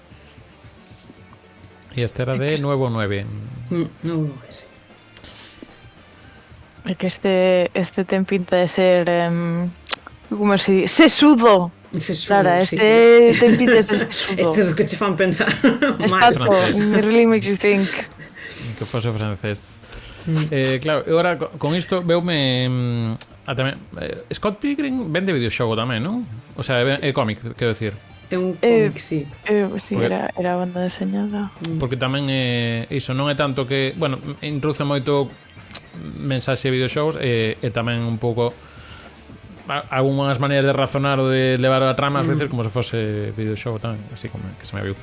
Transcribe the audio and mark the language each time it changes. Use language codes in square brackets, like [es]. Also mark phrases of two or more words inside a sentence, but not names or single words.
[gl] E este era de Nuevo 9. Nuevo 9, sí. É que este ten pinta de ser [es] como se dice, [gl] sesudo. Claro, este ten pinta de ser sesudo. Este é o que che fan pensar. Exacto, [en] it really makes you think. [gl] Que fose francés. Claro, e agora con isto veume tamén, Scott Pilgrim vende videoxogo tamén, non? O sea, é cómic, quero decir. É un cómic, sí. Sí, era banda deseñada. Porque tamén iso non é tanto que, bueno, introduce moito mensaxe de videoxogos e tamén un pouco algunhas maneiras de razonar ou de levar a trama ás veces como se fose videoxogo tamén, así como que se me viu.